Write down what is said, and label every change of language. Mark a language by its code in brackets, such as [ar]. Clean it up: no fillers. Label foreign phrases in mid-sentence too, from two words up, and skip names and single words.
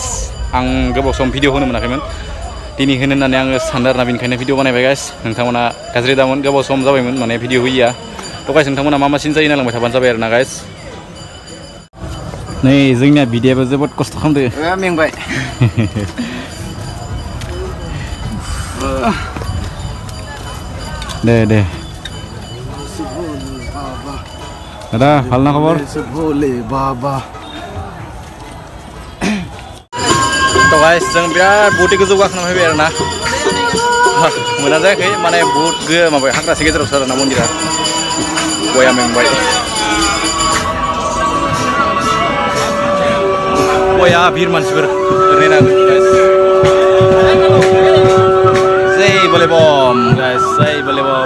[brx] आं गोबाव सम भिडिअ होनो मोनाखैमोन दिनै होनो होननानै आङो सानदों आरोना बेनिखायनो भिडिअ बानायबाय गाइस। नोंथांमोना गाज्रि दामोन गोबाव सम जाबायमोन माने भिडिअ होयिया। तो गाइस नोंथांमोना मा सिन जायो नायलांबाय थाबानो जाबाय आरोना गाइस। नै जोंनिया बिदायाबो जोबोद खस्थ' खालामदो मेंबाय दे दादा [as] ভালনা খবর? [brx] भोले बाबा। तो गाइस जों बिराद बहुद गोजौ गाखोना फैबाय आरोना मोजां जायाखै माने बहुद माबा हाग्रासे गेजेरावसो आरोना मन्दिरा। गया मेंबाय गया भिर मानसिफोर ओरैनो [hi] जै बोले बम [brx] गाइस [hi] जै बोले बम।